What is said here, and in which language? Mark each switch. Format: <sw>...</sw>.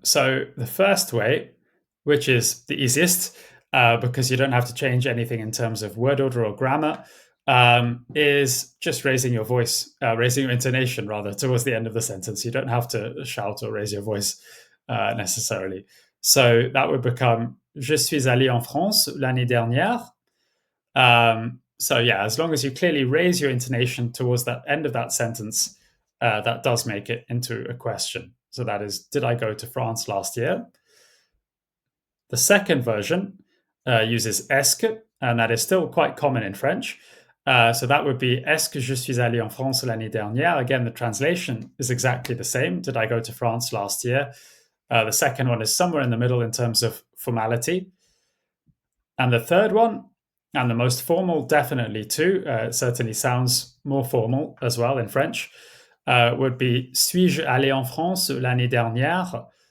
<en>So the first way, which is the easiest, because you don't have to change anything in terms of word order or grammar, is just raising your voice, raising your intonation rather towards the end of the sentence. You don't have to shout or raise your voice necessarily. So that would become</en> <fr>Je suis allé en France l'année dernière.</fr> <en>So yeah, as long as you clearly raise your intonation towards that end of that sentence, that does make it into a question. So that is, did I go to France last year? The second version uses est-ce, and that is still quite common in French. So that would be</en> <fr>est-ce que je suis allé en France l'année dernière?</fr> <en>Again, the translation is exactly the same. Did I go to France last year? The second one is somewhere in the middle in terms of formality. And the third one, and the most formal, definitely too, it certainly sounds more formal as well in French, would be</en> <fr>suis-je allé en France l'année dernière?</fr>